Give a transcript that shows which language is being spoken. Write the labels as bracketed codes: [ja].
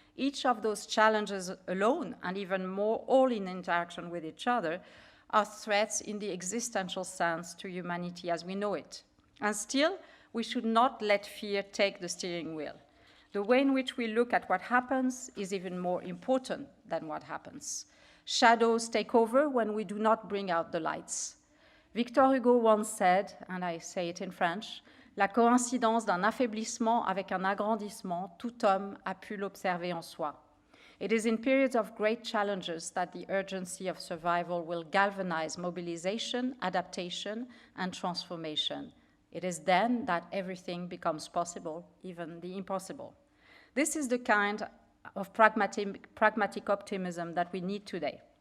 [en] Each of those challenges alone, and even more all in interaction with each other, are threats in the existential sense to humanity as we know it. And still, we should not let fear take the steering wheel. The way in which we look at what happens is even more important than what happens. Shadows take over when we do not bring out the lights. Victor Hugo once said, and I say it in French, [fr] la coïncidence d'un affaiblissement avec un agrandissement, tout homme a pu l'observer en soi. [en] It is in periods of great challenges that the urgency of survival will galvanize mobilization, adaptation, and transformation. It is then that everything becomes possible, even the impossible. This is the kind of pragmatic optimism that we need today.